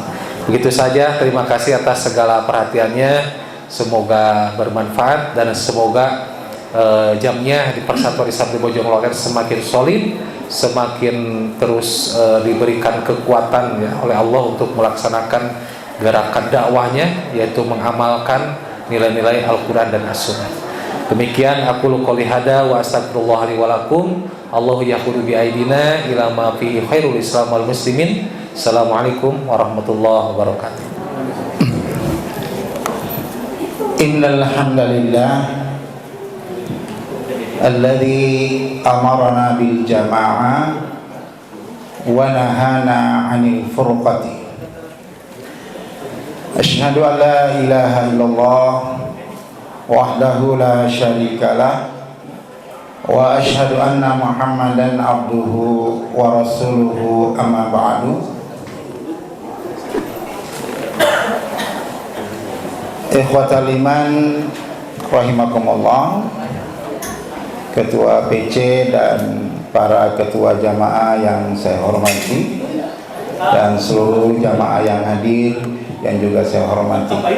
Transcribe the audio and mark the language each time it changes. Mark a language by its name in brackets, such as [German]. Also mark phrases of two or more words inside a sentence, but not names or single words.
[Indonesian] Begitu saja, terima kasih atas segala perhatiannya, semoga bermanfaat dan semoga jamnya di Persatuan Islam di Bojong Loa semakin solid, semakin terus diberikan kekuatan ya oleh Allah untuk melaksanakan gerakan dakwahnya, yaitu mengamalkan nilai-nilai Al-Quran dan As-Sunnah. [Arabic] Demikian أقول قولي هذا وأستغفر الله لي ولكم. الله يأخذ بأيدينا إلى ما فيه خير الإسلام والمسلمين. السلام عليكم ورحمة الله وبركاته. إن الحمد لله الذي أمرنا بالجماعة ونهانا عن الفرقة. أشهد أن لا إله إلا الله وحده لا شريك له وأشهد أن محمدا عبده ورسوله، أما بعد. إخوة الإيمان رحمكم الله. [Indonesian] Ketua PC dan para ketua jamaah yang saya hormati, dan seluruh jamaah yang hadir yang juga saya hormati.